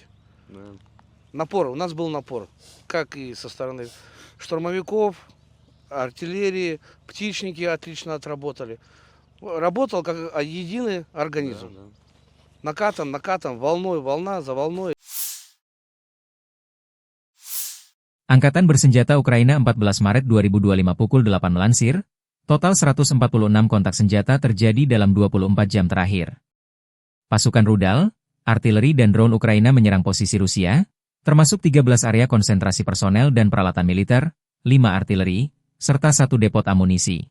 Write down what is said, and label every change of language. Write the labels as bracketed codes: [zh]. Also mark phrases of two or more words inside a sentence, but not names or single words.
[ru] Да. Напор, у нас был напор, как и со стороны штурмовиков, артиллерии, птичники отлично отработали. Работал как единый организм. Да, да. Накатом, волной, волна за волной. [id] Angkatan Bersenjata Ukraina 14 Maret 2025 pukul 8 melansir, total 146 kontak senjata terjadi dalam 24 jam terakhir. Pasukan rudal, artileri dan drone Ukraina menyerang posisi Rusia, termasuk 13 area konsentrasi personel dan peralatan militer, 5 artileri, serta 1 depot amunisi.